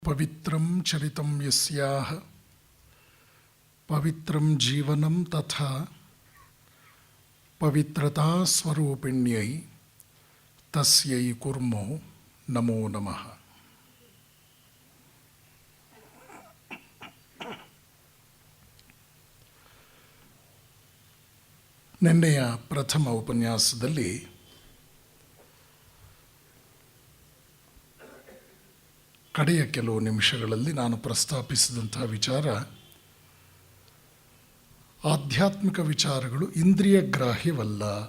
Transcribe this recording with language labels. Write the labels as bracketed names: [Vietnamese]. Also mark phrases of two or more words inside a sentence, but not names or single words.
[Sanskrit] पवित्रं चरितं यस्याः पवित्रं जीवनं तथा पवित्रता स्वरूपिण्यै तस्यै कुर्मो नमो नमः। [Kannada] ನಿನ್ನೆಯ ಪ್ರಥಮ ಉಪನ್ಯಾಸದಲ್ಲಿ ಕಡೆಯ ಕೆಲವು ನಿಮಿಷಗಳಲ್ಲಿ ನಾನು ಪ್ರಸ್ತಾಪಿಸಿದಂತಹ ವಿಚಾರ, ಆಧ್ಯಾತ್ಮಿಕ ವಿಚಾರಗಳು ಇಂದ್ರಿಯ ಗ್ರಾಹ್ಯವಲ್ಲ,